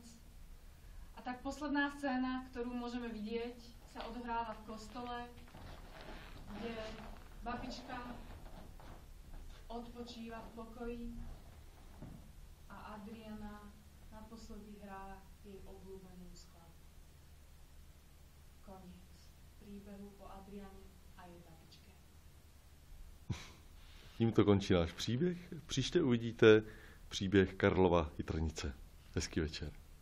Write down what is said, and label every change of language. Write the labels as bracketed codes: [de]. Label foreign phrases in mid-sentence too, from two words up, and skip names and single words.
[sk] A tak posledná scéna, ktorú môžeme vidieť, sa odohráva v kostole, kde babička odpočíva v pokoji a Adriana naposledy hrá jej obľúbenú skladbu. Koniec príbehu o Adriane a jej babičke. [cs] Tímto končí náš příběh. Příště uvidíte příběh Karlova Jitrnice. Hezký večer.